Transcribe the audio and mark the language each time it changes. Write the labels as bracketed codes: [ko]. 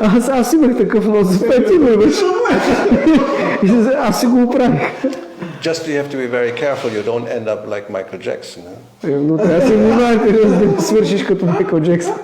[bg] Аз имах такъв нос, ти го имаш. Аз си го оправих. [en] Just you have to be very careful you don't end up like Michael Jackson. [bg] Но трябва да се внимавате да свършиш като Майкъл Джексън.